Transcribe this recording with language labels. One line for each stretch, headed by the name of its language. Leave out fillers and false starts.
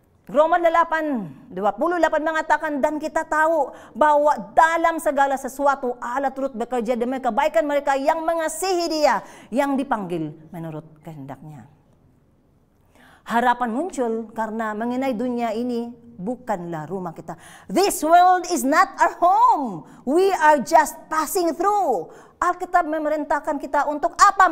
Indonesian: Roma 8:28 mengatakan, dan kita tahu bahwa dalam segala sesuatu Allah turut bekerja demi kebaikan mereka yang mengasihi Dia, yang dipanggil menurut kehendaknya. Harapan muncul karena mengenai dunia ini bukanlah rumah kita.
English: This world is not our home. We are just passing through.
Indonesian: Alkitab memerintahkan kita untuk apa?